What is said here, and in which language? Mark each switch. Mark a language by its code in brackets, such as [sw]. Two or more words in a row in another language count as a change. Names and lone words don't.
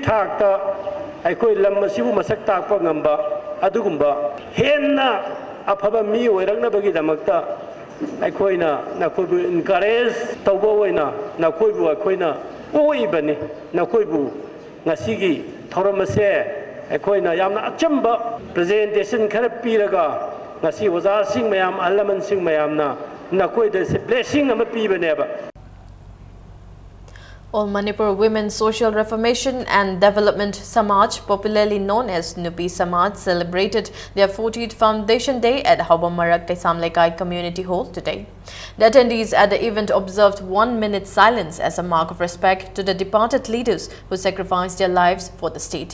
[mni] thakta aikoi lam masibu masakta pa ngamba adugumba henna afaba mi oirangna bagi damakta aikoina nakoibu encourage tawba oina nakoibu aikoina oibani nakoibu ngasigi thoramase aikoina yamna achamba presentation khara piraga Nasi waza sing mayam alaman sing mayam na nakoi de blessing ama pi baneba. [en] All Manipur Women's Social Reformation and Development Samaj, popularly known as Nupi Samaj, celebrated their 40th Foundation Day at Haubamarak Samlekai Community Hall today. The attendees at the event observed 1 minute silence as a mark of respect to the departed leaders who sacrificed their lives for the state.